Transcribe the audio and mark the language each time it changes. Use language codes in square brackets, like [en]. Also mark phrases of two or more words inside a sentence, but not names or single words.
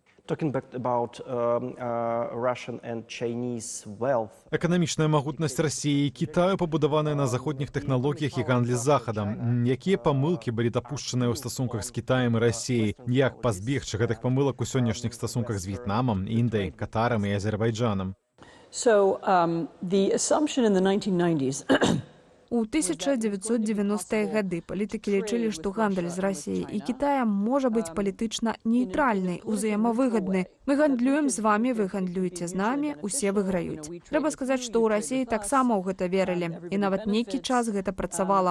[be] Эканамічная магутнасць Расіі і Кітаю пабудаваная на заходніх тэхналогіях і гандлі з захадам. Якія памылкі былі дапушчаныя ў стасунках з Кітаем і Расіяй? Як пазбегчы гэтых памылак у сённяшніх стасунках з В'етнамам, Індыяй, Катарам і Азербайджанам? [en] So, the assumption in the 1990s [be] У 1990-е гады палітыкі лічылі, што гандаль з Расіяй і Кітаем можа быць палітычна нейтральны, узаемавыгадны. Мы гандлюем з вамі, вы гандлюеце з намі, усе выграюць. Трэба сказаць, што ў Расіі таксама ў гэта верылі. І нават нейкі час гэта працавала.